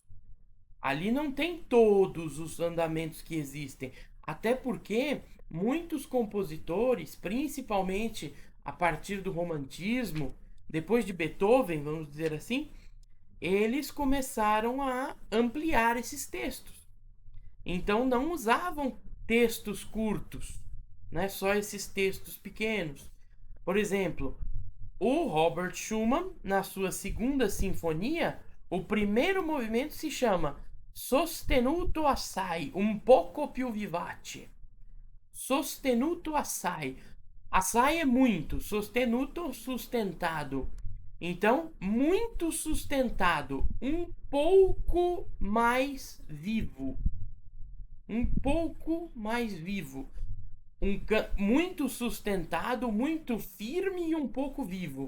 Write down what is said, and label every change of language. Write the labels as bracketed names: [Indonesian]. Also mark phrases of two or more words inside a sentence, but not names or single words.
[Portuguese] Ali não tem todos os andamentos que existem, até porque muitos compositores, principalmente a partir do romantismo, depois de Beethoven, vamos dizer assim, eles começaram a ampliar esses textos. Então não usavam textos curtos, né? Só esses textos pequenos. Por exemplo, o Robert Schumann, na sua segunda sinfonia, o primeiro movimento se chama [Italian] Sostenuto assai, un poco più vivace. Sostenuto assai. [Portuguese] Assai é muito, sostenuto, sustentado. Então, muito sustentado, um pouco mais vivo. Um pouco mais vivo. Muito sustentado, muito firme e um pouco vivo.